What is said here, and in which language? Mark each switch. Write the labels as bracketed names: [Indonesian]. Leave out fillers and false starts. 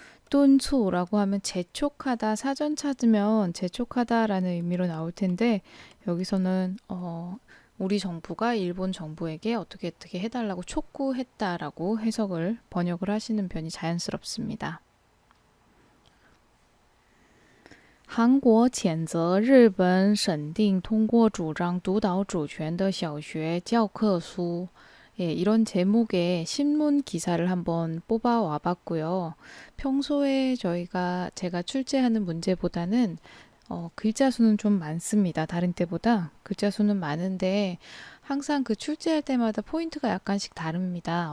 [Korean] 敦促라고 하면 재촉하다, 사전 찾으면 재촉하다라는 의미로 나올 텐데 여기서는 우리 정부가 일본 정부에게 어떻게 해달라고 촉구했다라고 번역을 하시는 편이 자연스럽습니다. [Chinese] 韩国谴责日本审定通过主张独岛主权的小学教科书. [Korean] 예, 이런 제목의 신문 기사를 한번 뽑아와 봤고요. 평소에 제가 출제하는 문제보다는 글자 수는 좀 많습니다. 다른 때보다 글자 수는 많은데 항상 그 출제할 때마다 포인트가 약간씩 다릅니다.